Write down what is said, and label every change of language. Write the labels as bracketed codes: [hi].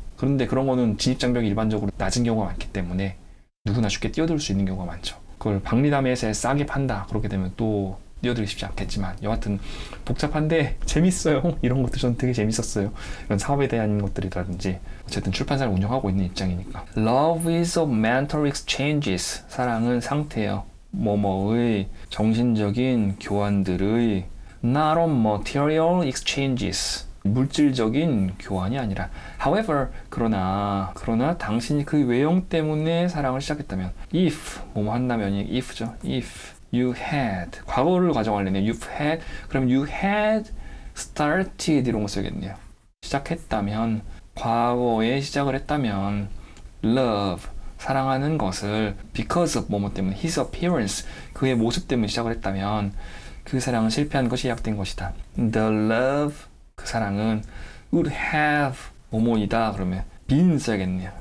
[ko] 그런데 그런 거는 진입장벽이 일반적으로 낮은 경우가 많기 때문에 누구나 쉽게 뛰어들 수 있는 경우가 많죠. 그걸 박리담에서 싸게 판다. 그렇게 되면 또 뛰어들기 쉽지 않겠지만 여하튼 복잡한데 재밌어요. 이런 것들 저는 되게 재밌었어요. 이런 사업에 대한 것들이라든지 어쨌든 출판사를 운영하고 있는 입장이니까. [en] Love is a mental exchanges. [ko] 사랑은 상태예요. 뭐뭐의 정신적인 교환들의 [en] not on material exchanges [ko] 물질적인 교환이 아니라 however 그러나 당신이 그 외형 때문에 사랑을 시작했다면 if 뭐뭐 한다면이 if죠. [en] if you had [ko] 과거를 가정하려면 [en] you've had [ko] 그럼 [en] you had started [ko] 이런 거 써야겠네요. 시작했다면 과거에 시작을 했다면 love 사랑하는 것을 [en] because of [ko] 뭐뭐 때문에 [en] his appearance [ko] 그의 모습 때문에 시작을 했다면 그 사랑은 실패한 것이 시작된 것이다. [en] The love [ko] 그 사랑은 [en] would have [ko] 뭐뭐이다 그러면 been 써야겠네요.